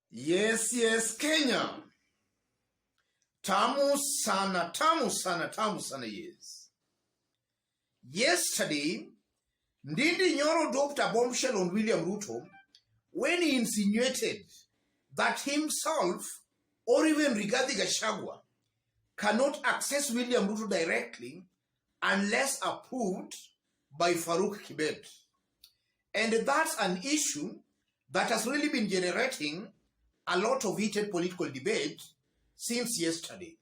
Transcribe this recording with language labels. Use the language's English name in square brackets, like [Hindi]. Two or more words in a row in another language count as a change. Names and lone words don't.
[English] Yes, Kenya. [Swahili] Tamu sana, [English] yes. Yesterday, Ndindi Nyoro dropped a bombshell on William Ruto when he insinuated that himself or even Rigathi Gachagua cannot access William Ruto directly unless approved by Faruk Kibet. And that's an issue that has really been generating a lot of heated political debate since yesterday.